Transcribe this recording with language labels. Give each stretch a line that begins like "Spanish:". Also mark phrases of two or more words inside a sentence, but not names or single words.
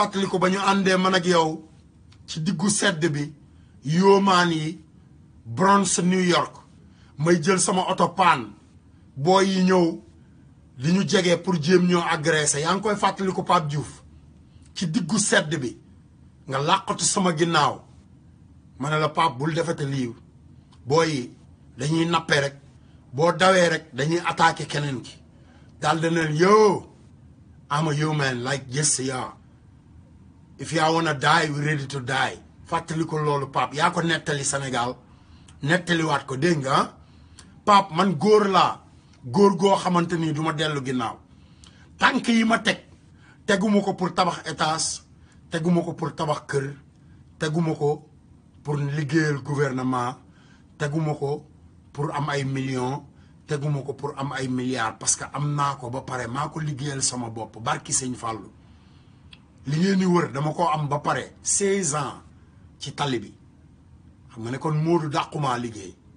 Wolof: fàttali ko ba ñu àndee man ak yow ci diggu sedd bi yoomaan yi Bronx New York may jël sama oto paan booy yi ñëw li ñu jege pour jéem ñoo agressé yaa ngi koy fàttali ko Pape Diouf ci diggu sedd bi nga làqatu sama ginnaaw ma ne la Pape bul defete lii booy yi dañuy nappe rek boo dawee rek dañuy attaqué keneen ki daal de neen yo
English: I'm a human like yes yeah if you wanna die we ready to die
Wolof: fàttali ko loolu Pape yaa ko nettali Sénégal nettaliwaat ko dégg nga Pape man góor laa góor goo xamante ni du ma dellu ginnaaw tànk yi ma teguma ko pour tabax étage teguma ko pour tabax kër teguma ko pour liggéeyal gouvernement teguma ko pour am ay millions teguma ko pour am ay milliards
French: parce que
Wolof: am naa ko ba pare maa ko liggéeyal sama bopp barki sëñ Fallou li ngeen di wër dama ko am ba pare 16 ans ci tali bi xam nga ne kon Modou dàqumaa liggéey